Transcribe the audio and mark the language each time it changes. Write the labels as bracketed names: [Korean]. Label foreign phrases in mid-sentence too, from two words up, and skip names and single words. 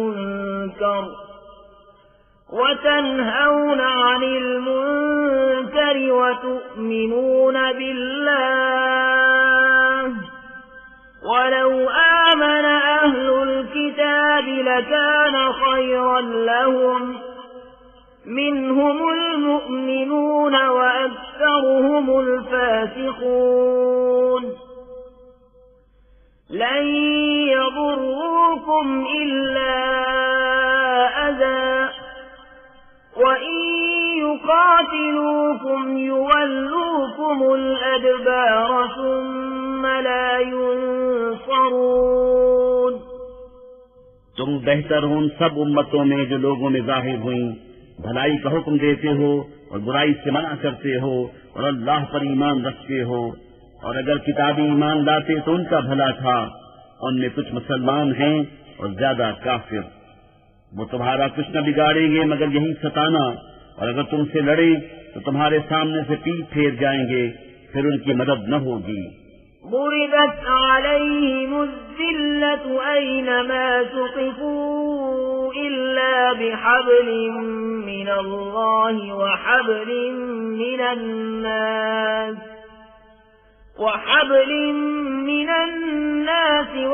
[Arabic] منكر وتؤمنون بالله ولو آمن أهل الكتاب لكان خيرا لهم منهم المؤمنون وأكثرهم الفاسقون. لن يضروكم إلا أذى وإن يقاتلوكم يولوكم الأدبار ثم لا ينصرون. [Urdu] تم بہتر ہو ان سب امتوں میں جو لوگوں میں ظاہر ہوئی، بھلائی کا حکم دیتے ہو اور برائی سے منع کرتے ہو اور اللہ پر ایمان رکھتے ہو. اور اگر کتابی ایمان لاتے تو ان کا بھلا تھا، ان میں کچھ مسلمان ہیں اور زیادہ کافر. وہ تمہارا کچھ نہ بگاڑیں گے مگر یہی ستانا، اور اگر تم سے لڑے تو تمہارے سامنے سے پیٹھ پھیر جائیں گے، پھر ان کی مدد نہ ہوگی. [Arabic] ضربت عليهم الذلة أينما ثقفوا إلا بحبل من الله وحبل من الناس